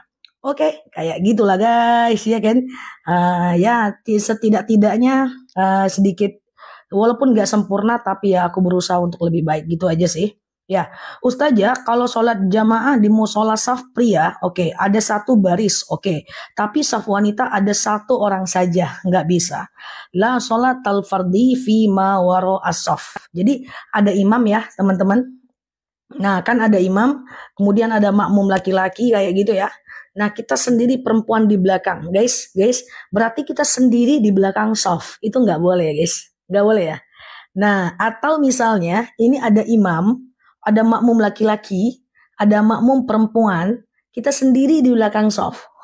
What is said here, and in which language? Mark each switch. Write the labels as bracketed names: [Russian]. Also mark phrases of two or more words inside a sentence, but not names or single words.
[Indonesian] Oke, kayak gitulah guys, ya kan? Ya, setidak-tidaknya sedikit, walaupun gak sempurna tapi ya aku berusaha untuk lebih baik gitu aja sih. Ya, Ustazah, kalau sholat jamaah di musola saf pria, oke, ada satu baris, oke. Tapi saf wanita ada satu orang saja, nggak bisa. [Arabic] La sholat al fardi fi ma waro as-saf. [Indonesian] Jadi ada imam ya, teman-teman. Nah, kan ada imam, kemudian ada makmum laki-laki kayak gitu ya. Nah, kita sendiri perempuan di belakang, guys. Berarti kita sendiri di belakang saf. Itu nggak boleh ya, guys. Nggak boleh ya. Nah, atau misalnya ini ada imam, ada makmum laki-laki, ada makmum perempuan, kita sendiri di belakang soft.